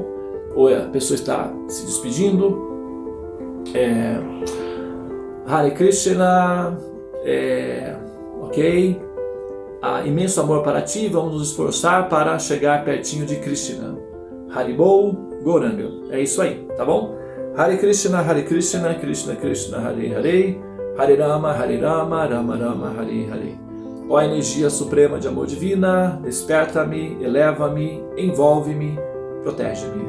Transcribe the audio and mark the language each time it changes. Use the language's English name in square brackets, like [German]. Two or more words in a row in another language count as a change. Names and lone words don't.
[Portuguese] Ou a pessoa está se despedindo. [Sanskrit] हरे कृष्ण, [Portuguese] ok. Imenso amor para ti, vamos nos esforçar para chegar pertinho de Krishna. Haribol, Goranga. É isso aí, tá bom? [Sanskrit] हरे कृष्ण कृष्ण कृष्ण हरे हरे हरे राम राम राम हरे हरे. [Portuguese] Ó energia suprema de amor divina, desperta-me, eleva-me, envolve-me, protege-me.